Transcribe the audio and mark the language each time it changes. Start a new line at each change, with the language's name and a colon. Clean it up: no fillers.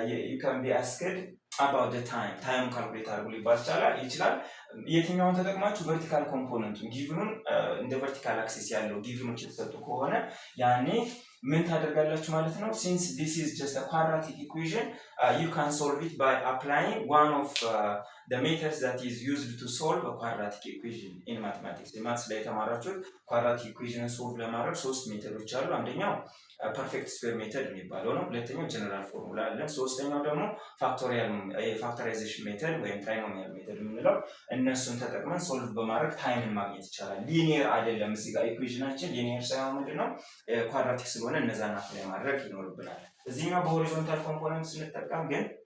English: you can be asked about the time
Amharic: ካልኩሌት አድርጉ ሊባል ይችላል። የትኛውን ተጠቅማችሁ ቨርቲካል ኮምፖነንቱን ጊቭኑን እንደ ቨርቲካል አክሲስ ያለው ጊቭኖች የተሰጡ ከሆነ ያኔ ምን ታደርጋላችሁ ማለት ነው?
English: since this is just a quadratic equation you can solve it by applying one of the methods that is used to solve a quadratic equation in mathematics.
Amharic: ማትስ ላይ የተማራችሁት quadratic equation solve ለማድረግ ሶስት ሜተዶች አሉ። አንደኛው ፐርፌክት ስኩዌር ሜተድ የሚባለው ነው። ሁለተኛው ጀነራል ፎርሙላ አለ። ሶስተኛው ደግሞ ፋክቶራይዜሽን ሜተድ ወይም ትራይኖሚያል ሜተድ የምንለው እነሱን ተጠቅመን ሶልቭ በማድረግ ታይምን ማግኘት ይቻላል። ሊኒየር አይደለም። እዚህ ጋር ኢኩዌሽናችን ሊኒየር ሳይሆን ምንድነው ኳድራቲክ ስለሆነ እነዛን አፕላይ ማድረግ ይኖርብናል። እዚህኛው በሆሪዞንታል ኮምፖነንት ስንጠቀም ግን